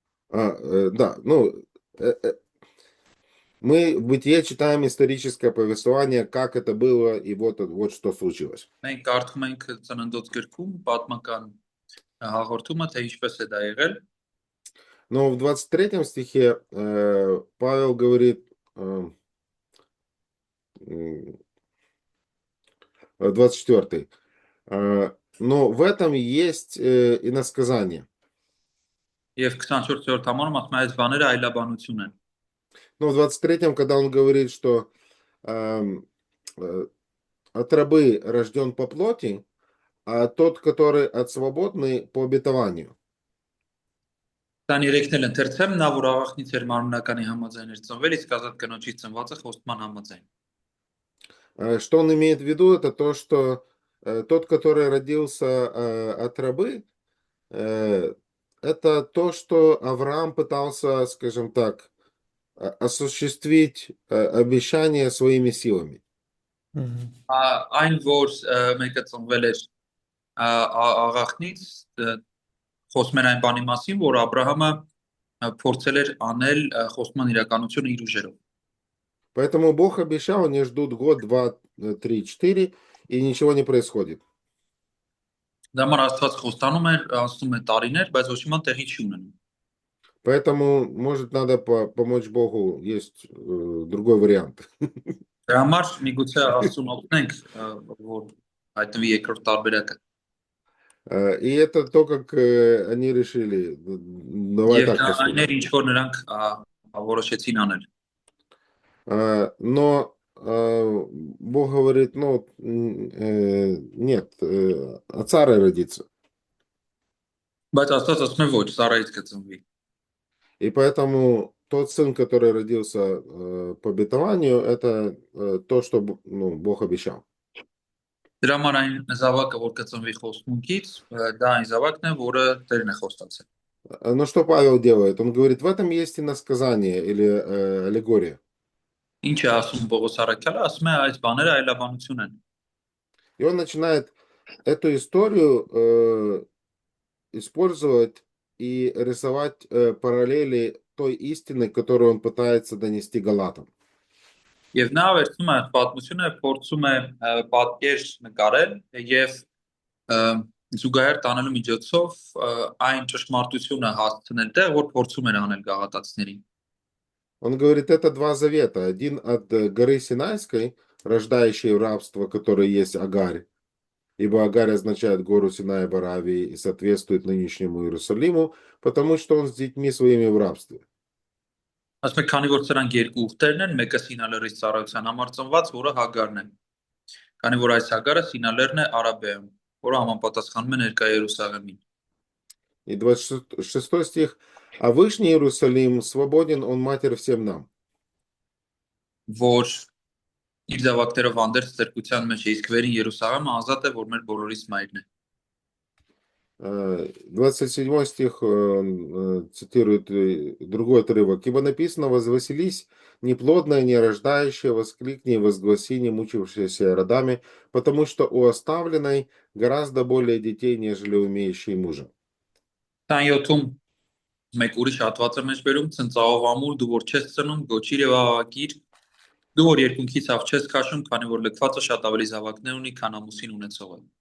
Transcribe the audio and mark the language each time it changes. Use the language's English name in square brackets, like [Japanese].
[Russian] Да, ну, мы в Бытие читаем историческое повествование, как это было, и вот что случилось. [Armenian] Մենք կարդում ենք ծննդոց գրքում պատմական հաղորդումը, թե ինչպես է դա եղել։ [Russian] Но в 23 стихе Павел говорит, 24, но в этом есть иносказание. [Armenian] Եվ 24-րդ համարում ասում է այս բաները այլաբանություն են։ [Russian] Но в 23-м, когда он говорит, что эм, э, от рабы рожден по плоти, а тот, который от свободный по обетованию. [Armenian] 23-ն էլ ընթերցեմ, նա որ աղախնից էր մարմնականի համաձայն էր ծնվել, իսկ ազատ կնոջից ծնվածը խոստման համաձայն։ [Russian] Что он имеет в виду, это то, что тот, который родился от рабы, это то, что Авраам пытался, скажем так, осуществить обещание своими силами. [Armenian] Այն որ մեկը ծնվել էր աղախնից, խոսում էր այն բանի մասին, որ Աբրահամը փորձել էր անել խոստման իրականությունը իր ուժերով։ [Russian] Поэтому Бог обещал, они ждут год, два, 3, 4, и ничего не происходит. [Armenian] Դա համար Աստված խոստանում էր, անցնում է տարիներ, բայց ոչ մի տեղի չի ունենում։ [Russian] Поэтому, может, надо помочь Богу, есть другой вариант. [Armenian] Դրա համար միգուցե Աստծուն օգնենք, որ հայտնվի երկրորդ տարբերակը։ [Russian] И это то, как они решили. Давай [Armenian] Եվ [Russian] так [Armenian] դա այն [Russian] поступим. [Armenian] էր, ինչ որ նրանք որոշեցին аնել։ [Russian] Но Бог говорит, ну, нет, от Сары родится. [Armenian] Բայց Աստված ասում է ոչ, Սարայից կծնվի։ [Russian] И поэтому тот сын, который родился по обетованию, это то, что Бог обещал. [Armenian] Դրա համար այն զավակը, որ կծնվի խոստմունքից, դա այն զավակն է, որը Տերն է խոստացել։ [Russian] Но что Павел делает? Он говорит, в этом есть иносказание или аллегория. [Armenian] Ինչ է ասում Պողոս առաքյալը, ասում է այս բաները այլաբանություն են։ [Russian] И он начинает эту историю использовать и рисовать параллели той истины, которую он пытается донести галатам. [Armenian] Եվ նա վերցնում է պատմությունը, փորձում է պատկեր նկարել եւ զուգահեռ տանելու միջոցով այն ճշմարտությունը հասցնել տեղ, որ փորձում էր անել գաղատացիներին։ [Russian] Он говорит, это два завета. Один от горы Синайской, рождающей в рабство, который есть Агарь. Ибо Агарь означает гору Синай в Аравии и соответствует нынешнему Иерусалиму, потому что он с детьми своими в рабстве. [Armenian] Ասում է, քանի որ սրանք երկու ուխտերն են, մեկը Սինալերից ծառայության համար ծնված, որը Հագարն է։ Քանի որ այս Հագարը Սինալերն է Արաբիայում, որը համապատասխանում է ներկա Երուսաղեմին։ [Russian] И 26 стих. А Вышний Иерусалим свободен, он матерь всем нам. [Armenian] Որ իր զավակներով հանդերձ ստրկության մեջ է, իսկ վերին Երուսաղեմը ազատ է, որ մեր բոլորիս մայրն է։ [Russian] 27 стих цитирует другой отрывок. «Ибо написано, возвеселись, неплодная, не рождающая, воскликни и возгласи, не мучившаяся родами, потому что у оставленной гораздо более детей, нежели умеющей мужа». [Armenian] 27-ում մեկ ուրիշ հատված է մեջ բերում, ցնծաղով ամուր, дու որ չես ծնում, գոչիր եւ աղաղակիր, դու որ երկունքից ավ չես քաշում, քանի որ լքվածը շատ ավելի զավակներ ունի, քան ամուսին ունեցողը։